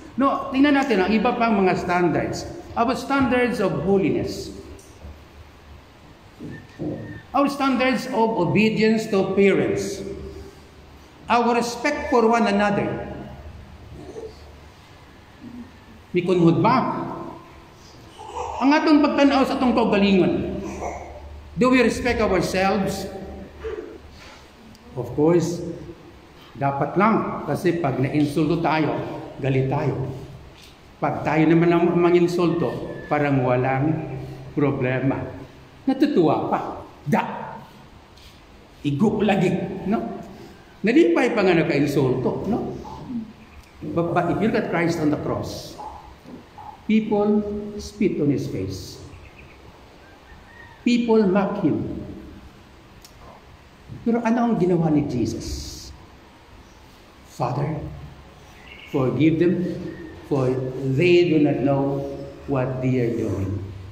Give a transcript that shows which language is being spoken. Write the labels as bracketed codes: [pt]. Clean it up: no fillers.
[tl] No, tingnan natin ang iba pang mga standards. [en] Our standards of holiness. Our standards of obedience to parents. Our respect for one another. [ceb] Mikunhod ba? Ang atong pagtanaw sa atong kaugalingon. [en] Do we respect ourselves? Of course, [tl] dapat lang. Kasi pag na-insulto tayo, galit tayo. Pag tayo naman ang manginsulto, parang walang problema. Natutuwa pa. [ceb] Igup lagi. No? Nalipay pa nga naka-insulto. No? [en] But if you look at Christ on the cross, people spit on His face. People mock Him. [tl] Pero ano ang ginawa ni Jesus? [en] Father, forgive them, for they do not know what they are doing.